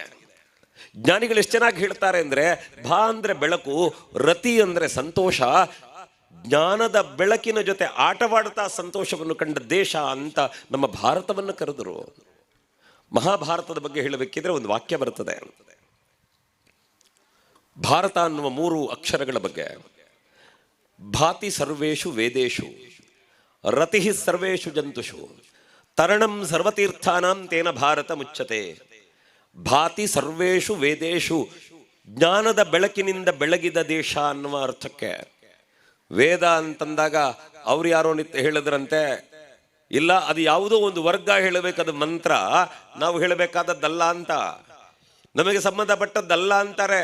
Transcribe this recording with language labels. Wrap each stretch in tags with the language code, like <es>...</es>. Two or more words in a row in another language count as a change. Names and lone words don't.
<kn>ಜ್ಞಾನಿಗಳು ಎಷ್ಟು ಚೆನ್ನಾಗಿ ಹೇಳ್ತಾರೆ ಅಂದ್ರೆ, ಭಾ ಅಂದ್ರೆ ಬೆಳಕು, ರತಿ ಅಂದ್ರೆ ಸಂತೋಷ, ಜ್ಞಾನದ ಬೆಳಕಿನ ಜೊತೆ ಆಟವಾಡ್ತಾ ಸಂತೋಷವನ್ನು ಕಂಡ ದೇಶ ಅಂತ ನಮ್ಮ ಭಾರತವನ್ನು ಕರೆದರು. ಮಹಾಭಾರತದ ಬಗ್ಗೆ ಹೇಳಬೇಕಿದ್ರೆ ಒಂದು ವಾಕ್ಯ ಬರ್ತದೆ ಭಾರತ ಅನ್ನುವ 3 ಅಕ್ಷರಗಳ ಬಗ್ಗೆ.</kn> <sa>ಭಾತಿ ಸರ್ವೇಷು ವೇದೇಶು, ರತಿ ಸರ್ವೇಷು ಜಂತುಷು, ತರಣಂ ಸರ್ವತೀರ್ಥಾನಾಂ ತೇನ ಭಾರತ ಮುಚ್ಚತೆ. ಭಾತಿ ಸರ್ವೇಷು ವೇದೇಶು,</sa> <kn>ಜ್ಞಾನದ ಬೆಳಕಿನಿಂದ ಬೆಳಗಿದ ದೇಶ ಅನ್ನುವ ಅರ್ಥಕ್ಕೆ. ವೇದ ಅಂತಂದಾಗ ಅವ್ರು ಯಾರೋ ಹೇಳಿದ್ರಂತೆ, ಇಲ್ಲ ಅದು ಯಾವುದೋ ಒಂದು ವರ್ಗ ಹೇಳಬೇಕದು ಮಂತ್ರ, ನಾವು ಹೇಳಬೇಕಾದದ್ದಲ್ಲ ಅಂತ, ನಮಗೆ ಸಂಬಂಧಪಟ್ಟದ್ದಲ್ಲ ಅಂತಾರೆ.</kn>